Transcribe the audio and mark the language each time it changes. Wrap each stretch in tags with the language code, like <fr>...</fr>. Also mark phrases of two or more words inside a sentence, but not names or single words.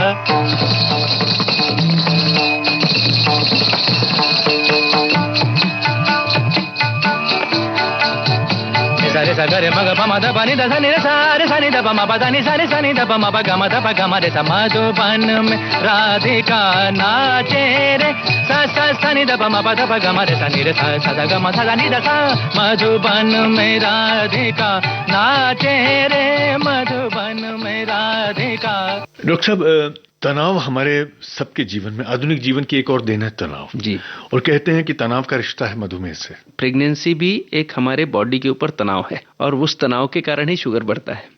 <hi>सारे सगरे मग पम ध पनि ध नि सारे सनि ध पम प ध नि सारे सनि ध पम प ग म ध प ग म रे स मधुबन में राधिका नाचे रे स स सनि ध पम प ध प ग म रे स नि रे स स ध ग म ध नि ध स मधुबन में राधिका नाचे रे मधुबन में राधिका। डॉक्टर साहब, तनाव हमारे सबके जीवन में, आधुनिक जीवन की एक और देन है तनाव जी। और कहते हैं कि तनाव का रिश्ता है मधुमेह से। प्रेगनेंसी भी एक हमारे बॉडी के ऊपर तनाव है और उस तनाव के कारण ही शुगर बढ़ता है।</hi>